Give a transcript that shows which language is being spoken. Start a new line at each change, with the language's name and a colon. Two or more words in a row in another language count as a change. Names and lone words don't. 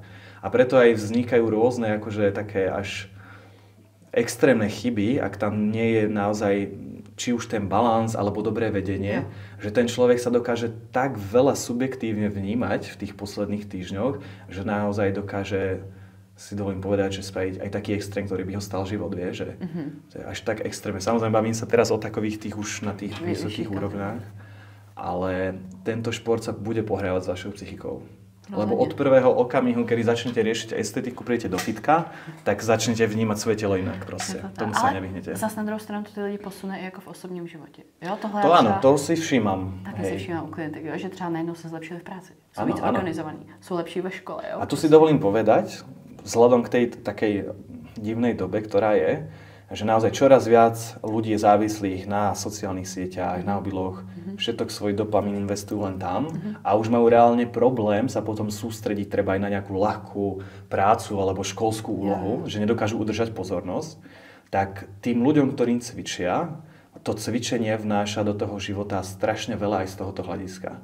Slovak: A preto aj vznikajú rôzne, akože také až extrémne chyby, ak tam nie je naozaj či už ten balans alebo dobré vedenie, že ten človek sa dokáže tak veľa subjektívne vnímať v tých posledných týždňoch, že naozaj dokáže, si dovolím povedať, že spraviť aj taký extrém, ktorý by ho stal život, vie, že to je až tak extrémne. Samozrejme, bavím sa teraz o takových tých už na tých vysokých úrovniach, ale tento šport sa bude pohrávať s vašou psychikou. Lebo od prvého okamihu, kedy začnete riešiť estetiku, prídete do fitka, tak začnete vnímať svoje telo inak proste. Tomu sa nevyhnete.
Czech: Ale zase na druhou stranu to ty lidi posune i jako v osobním životě. Jo, tohle to ano, to si všímam. Taky si všímam u klientek, jo, že třeba najednou se zlepšili v práci. Jsou víc organizovaní, jsou lepší ve škole. Jo? A
Slovak: tu si dovolím povedať, vzhľadom k tej takej divnej dobe, ktorá je, že naozaj čoraz viac ľudí je závislých na sociálnych sieťach, na mobiloch, všetok svoj dopamín investujú len tam a už majú reálne problém sa potom sústrediť treba aj na nejakú ľahkú prácu alebo školskú úlohu, že nedokážu udržať pozornosť, tak tým ľuďom, ktorým cvičia, to cvičenie vnáša do toho života strašne veľa aj z tohoto hľadiska.